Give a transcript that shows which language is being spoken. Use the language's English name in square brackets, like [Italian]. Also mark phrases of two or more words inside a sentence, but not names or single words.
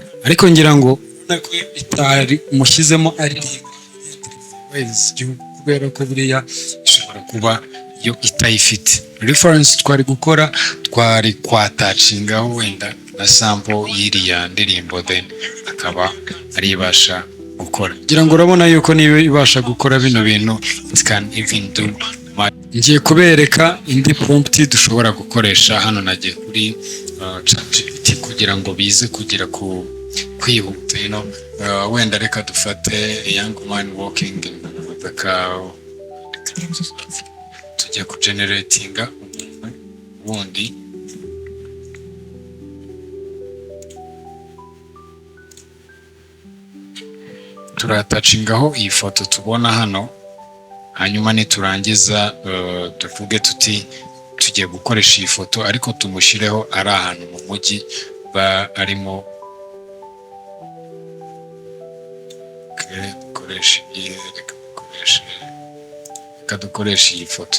[Kinyarwanda] Ariko ngira ngo nako itari mushyizemo ari kubera ko buriya ishobora kuba yo itayifite reference. Twari gukora, twari kwatacingaho wenda na sample y'iriya ndirimbo, then akaba ari ibasha gukora. Ngira ngo urabona yuko niba ibasha gukora bino bintu, [English] it can even do. [Kinyarwanda] Ngiye kubereka indi prompt dushobora gukoresha. Hano nagiye kuri ChatGPT kugira ngo bize kugira kwihuta, [English] you know. [Kinyarwanda] Wenda reka dufate [English] a young man walking with a cow, [Kinyarwanda] tujye ku generatinga ubundi turatacingaho iyi foto tubona hano, hanyuma niturangiza tuvuge tuti tugiye gukoresha iyi foto ariko tumushireho ari ahantu mu mujyi arimo dukoresha iyi foto.